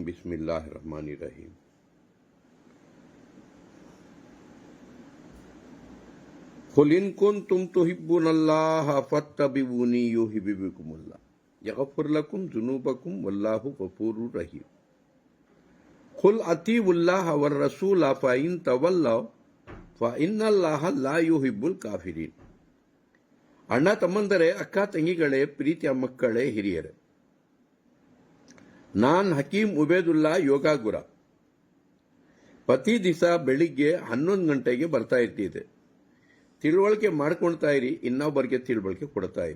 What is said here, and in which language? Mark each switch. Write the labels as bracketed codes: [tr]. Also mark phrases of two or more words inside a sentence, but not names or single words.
[ar] بسم الله الرحمن الرحيم. قل إن كنتم تحبون الله فاتبعوني يحببكم الله يغفر لكم ذنوبكم والله غفور رحيم. قل أطيعوا الله والرسول فإن تولوا فإن الله لا يحب الكافرين. [kn] ಅಣ್ಣ ತಮ್ಮಂದರೆ, ಅಕ್ಕ ತಂಗಿಗಳೇ, ಪ್ರೀತಿಯ ಮಕ್ಕಳೇ, ಹಿರಿಯರೇ, ನಾನ್ ಹಕೀಂ ಉಬೇದುಲ್ಲಾ ಯೋಗ ಗುರ. ಪ್ರತಿ ದಿವಸ ಬೆಳಿಗ್ಗೆ 11 ಗಂಟೆಗೆ ಬರ್ತಾ ಇರ್ತಿದೆ. ತಿಳುವಳಿಕೆ ಮಾಡ್ಕೊಳ್ತಾ ಇರಿ, ಇನ್ನೊಬ್ಬರಿಗೆ ತಿಳುವಳಿಕೆ ಕೊಡ್ತಾ ಇರಿ.